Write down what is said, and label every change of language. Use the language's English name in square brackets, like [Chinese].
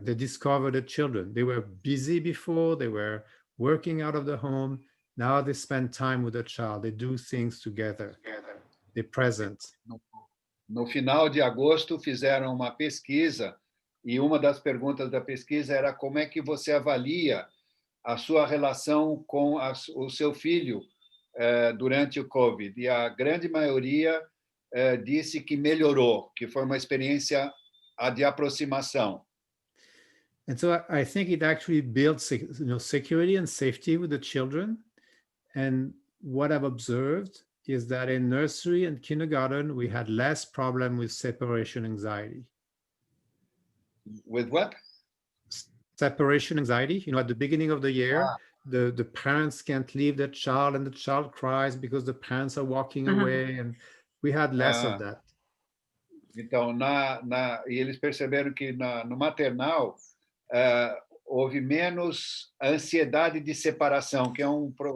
[English] They discovered the children. They were busy before. They were working out of the home. Now they spend time with the child. They do things together. They're present. [Portuguese] No final de agosto, fizeram uma pesquisa e uma das perguntas da pesquisa era como é que você avalia a sua relação com o seu filho durante o COVID. E a grande maioria disse que melhorou, que foi uma experiência de aproximação. [English] And so I think it actually builds, security and safety with the children. And what I've observed is that in nursery and kindergarten, we had less problem with separation anxiety. With what? Separation anxiety. At the beginning of the year, the parents can't leave their child and the child cries because the parents are walking away, and we had less of that. [Portuguese] Então, e eles perceberam que no maternal houve menos ansiedade de separação, que é um